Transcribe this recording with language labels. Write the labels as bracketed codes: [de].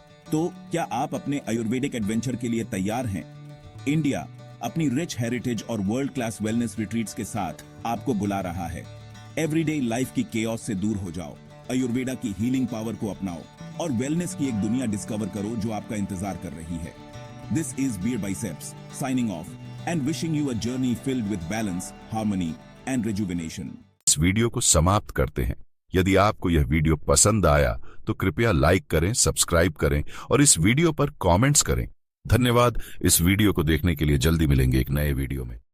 [hi] तो क्या आप अपने आयुर्वेदिक एडवेंचर के लिए तैयार हैं? इंडिया अपनी रिच हेरिटेज और वर्ल्ड क्लास वेलनेस रिट्रीट्स के साथ आपको बुला रहा है। एवरीडे लाइफ की केओस से दूर हो जाओ, आयुर्वेदा की हीलिंग पावर को अपनाओ और वेलनेस की एक दुनिया डिस्कवर करो जो आपका इंतजार कर रही है। [en] This is Beer Biceps signing off and wishing you a journey filled with balance, harmony and rejuvenation. [hi] इस वीडियो को समाप्त करते हैं। यदि आपको यह वीडियो पसंद आया तो कृपया लाइक करें, सब्सक्राइब करें और इस वीडियो पर कमेंट्स करें। धन्यवाद। इस वीडियो को देखने के लिए जल्दी मिलेंगे एक नए वीडियो में।